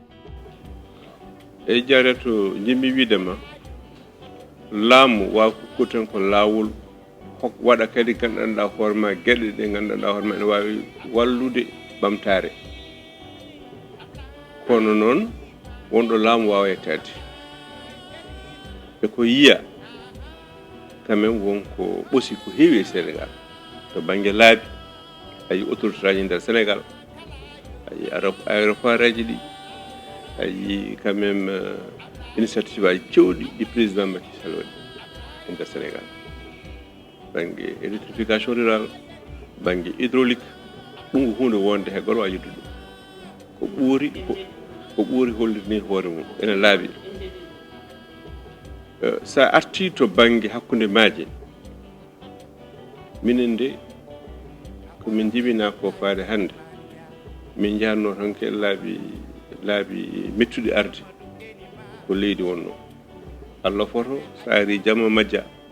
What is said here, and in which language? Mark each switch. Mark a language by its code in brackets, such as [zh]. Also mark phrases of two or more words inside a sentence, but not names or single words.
[ff] e jareto jimmi wiidema laamu wawa kutten ko laawol waɗa kadi gandanɗa hoorema gueɗe ɗe gandanɗa hoorema ene wawi wallude ɓamtare kono noon wonɗo laamu wawa yettade e ko yiya [fr] quand même [ff] wonko ɓoosi ko heewi e Sénégal to banggue laabi ayi autorité aji nder Sénégal ayi aéroport aji ɗi ayi [fr] quand même [ff] initiative aji cewɗi ɗi président Macky Sall waɗi e nder Sénégal banggue [fr] électrification rural [ff] banggue hydraulique ɗum ko hunde wonde he goto wawi yiddude ko ɓuuri hollirni hoore mum ene laaɓi sa arti to banggue hakkude maaje minen de komin jibina ko faade hande min jahanno tan ke laabi mettuɗi arde ko leydi wonno Allah foto sa ari jamma majja